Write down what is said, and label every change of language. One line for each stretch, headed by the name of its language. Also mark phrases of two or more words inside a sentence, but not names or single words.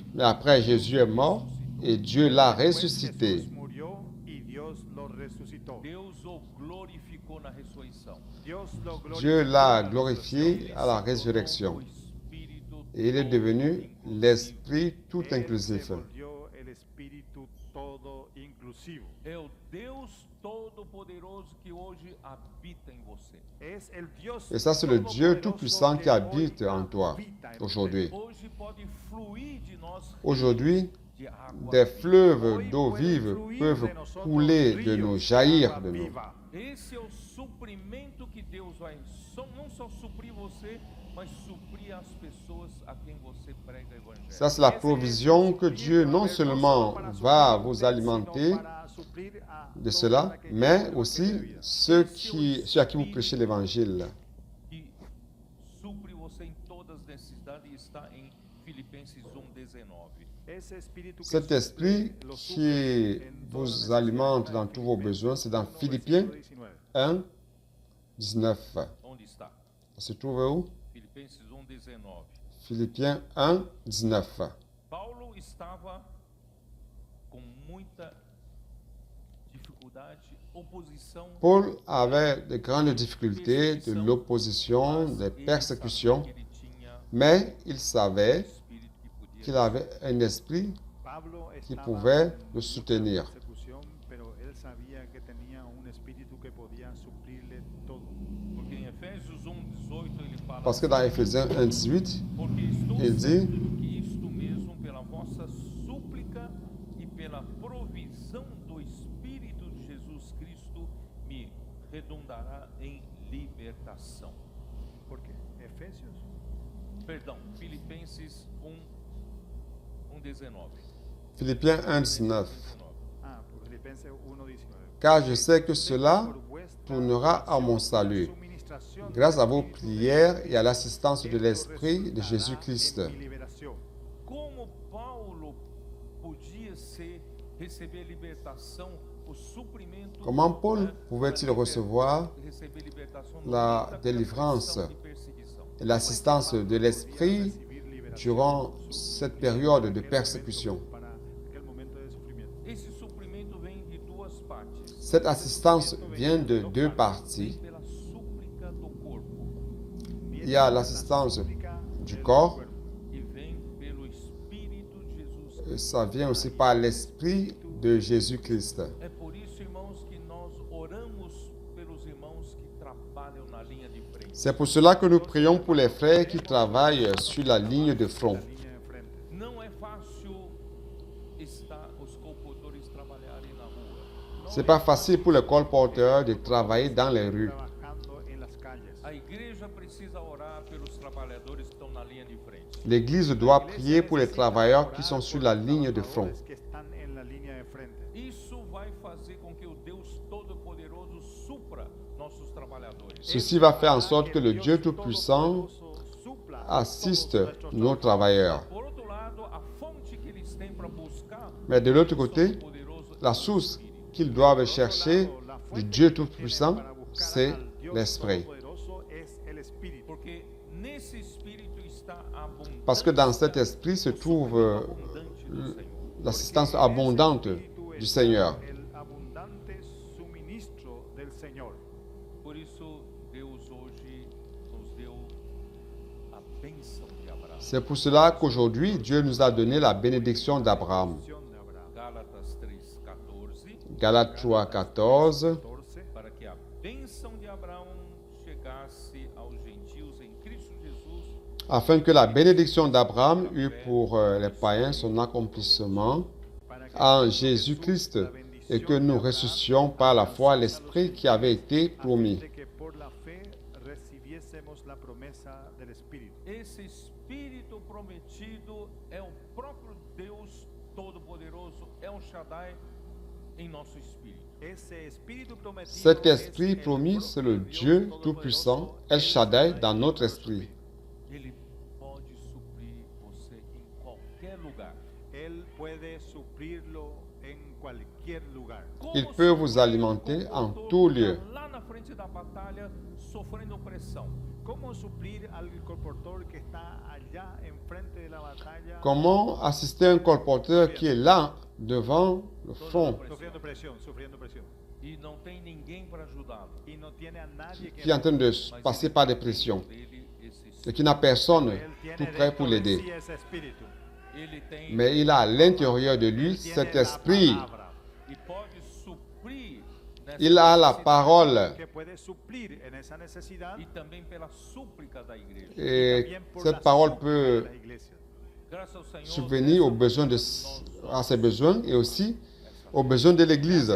French: Mais après, Jésus est mort et Dieu l'a
Spanish: Después
French: ressuscité.
Spanish: Jesús murió y Dios lo resucitó.
Portuguese: Deus o glorificou na ressurreição.
Spanish: Dios lo
French: Dieu
Spanish: glorificó
French: l'a
Spanish: en la
French: glorifié à la
Portuguese: O
French: résurrection.
Portuguese: Espírito
French: Et il est devenu l'Esprit tout
Spanish: Él
French: inclusif.
Spanish: se volvió el Espíritu todo inclusivo.
Portuguese: é o Deus Todo-Poderoso que hoje habita em você.
Spanish: Es el Dios
French: Et ça, c'est le Dieu
Spanish: Todopoderoso
French: tout-puissant qui
Spanish: que
French: habite
Spanish: hoy
French: en toi
Spanish: habita en
French: aujourd'hui.
Portuguese: Hoje pode fluir de nós
French: Aujourd'hui,
Portuguese: de água.
French: des
Portuguese: viva.
French: fleuves d'eau vive peuvent couler de nous, jaillir de nous.
Portuguese: Esse é o suprimento que Deus vai não só suprir você, mas suprir as pessoas a quem você prega o evangelho.
French: Ça, c'est la provision que Dieu non seulement va vous alimenter de cela, mais aussi ceux à qui vous prêchez l'évangile.
Portuguese: Que supre você em todas as necessidades e está em Filipenses 1:19.
French: Cet esprit qui vous alimente dans tous vos besoins, c'est dans Philippiens 1, 19.
Portuguese: Onde está?
French: Ça se trouve où?
Portuguese: Filipenses 1:19.
French: Philippiens 1, 19.
Portuguese: Paulo estava com muita dificuldade, oposição.
French: Paul avait de grandes difficultés, de l'opposition, des persécutions,
Portuguese: Ele tinha
French: mais il savait
Portuguese: espírito que podia.
French: qu'il avait un esprit qui pouvait le soutenir.
Portuguese: Porque em Efésios 1:18 ele fala
French: Parce que dans Éphésiens 1, 18,
Portuguese: porque estou
French: il dit,
Portuguese: certo que isto mesmo pela vossa súplica e pela provisão do Espírito de Jesus Cristo me redundará em libertação.
Spanish: ¿Por qué? Efesios.
Portuguese: Perdão, Filipenses 1:19.
French: Philippiens 1, 19.
Portuguese: Ah, por Filipenses 1:19.
French: Car je sais que cela tournera à mon salut, grâce à vos prières et à l'assistance de l'Esprit de Jésus-Christ.
Portuguese: Como Paulo podia receber libertação, o suprimento,
French: Comment Paul pouvait-il recevoir
Portuguese: receber libertação no
French: la
Portuguese: meio da
French: délivrance
Portuguese: perseguição e perseguição?
French: et l'assistance de l'Esprit durant cette période de persécution?
Portuguese: Esse suprimento vem de duas partes.
French: Cette assistance vient de deux parties.
Portuguese: Vem pela súplica do corpo
French: Il y a l'assistance du corps,
Portuguese: e vem pelo Espírito de Jesus.
French: et ça vient aussi par l'Esprit de Jésus-Christ.
Portuguese: É por isso, irmãos, que nós oramos pelos irmãos que trabalham na linha de frente.
French: C'est pour cela que nous prions pour les frères qui travaillent sur la ligne de front.
Portuguese: Não é fácil estar os compositores trabalharem na rua.
French: C'est pas facile pour les colporteurs de travailler dans les rues.
Portuguese: A igreja precisa orar pelos trabalhadores que estão na linha de frente.
French: L'Église doit prier pour les travailleurs qui sont sur la ligne de front.
Portuguese: Isso vai fazer com que o Deus Todo-Poderoso supra nossos trabalhadores.
French: Ceci va faire en sorte que le Dieu Tout-Puissant assiste nos travailleurs.
Portuguese: Por outro lado, a fonte que eles têm para buscar
French: Mais de l'autre côté,
Portuguese: poderoso
French: la source qu'ils doivent chercher du Dieu Tout-Puissant, c'est l'Esprit.
Portuguese: porque nesse espírito está a abundância
French: Parce que dans cet esprit se trouve
Portuguese: abundante do Senhor.
French: l'assistance abondante du Seigneur.
Portuguese: Por isso, Deus hoje nos deu a bênção de Abraão.
French: C'est pour cela qu'aujourd'hui, Dieu nous a donné la bénédiction d'Abraham.
Portuguese: Gálatas 3:14,
French: Galates 3, 14.
Portuguese: para que a bênção de Abraão chegasse aos gentios em Cristo Jesus,
French: afin que la bénédiction d'Abraham eût pour les païens son accomplissement
Spanish: para que
French: en
Spanish: por
French: Jésus-Christ
Spanish: la
French: et que
Spanish: bendición
French: nous
Spanish: de Abraham
French: ressuscitions par la foi l'Esprit qui avait été
Spanish: a fin
French: promis.
Spanish: de que por la fe recibiésemos la promesa del Espíritu.
Portuguese: esse Espírito prometido é o próprio Deus Todo-Poderoso, é o Shaddai em nosso espírito.
Spanish: Ese Espíritu prometido
French: Cet
Spanish: es
French: Esprit
Spanish: el
French: promis, c'est le
Spanish: propio
French: Dieu
Spanish: Dios
French: Tout-Puissant,
Spanish: Todopoderoso,
French: El Shaddai, dans
Spanish: en
French: notre
Spanish: nuestro
French: esprit.
Portuguese: Ele pode suprir você em qualquer lugar.
Spanish: Él puede suplirlo en cualquier lugar.
French: Il
Spanish: Como
French: peut vous
Portuguese: suprir
French: alimenter
Portuguese: o
French: en
Portuguese: comportor
French: tout
Portuguese: que
French: lieu.
Portuguese: tá lá na frente da batalha, sofrendo opressão.
Spanish: ¿Cómo suplir al colportor que está allá enfrente de la batalla?
French: Comment assister un colporteur qui est là, devant le front,
Spanish: Sufriendo presión.
Portuguese: E não tem ninguém para ajudá-lo.
Spanish: Y no tiene a nadie que
French: qui est en train de
Portuguese: Mas
French: passer
Portuguese: ele
French: par des
Portuguese: tem
French: pressions
Portuguese: dentro dele esse
French: et qui n'a personne
Spanish: Él tiene
French: tout prêt pour
Spanish: dentro de
French: l'aider.
Spanish: sí ese espíritu.
Portuguese: Ele tem
French: Mais il a à l'intérieur de lui
Spanish: Tiene
French: cet
Spanish: la
French: esprit.
Spanish: palabra
Portuguese: e pode suprir nessa
French: Il a la
Portuguese: necessidade
French: parole.
Spanish: que puede suplir en esa necesidad
Portuguese: e também pela súplica da igreja.
Spanish: y
French: Et
Spanish: también por
French: cette
Spanish: la
French: parole
Spanish: súplica de
French: peut
Spanish: las iglesias.
Portuguese: Graças ao Senhor,
French: subvenir aux besoins à ses besoins et aussi aux besoins de l'Église.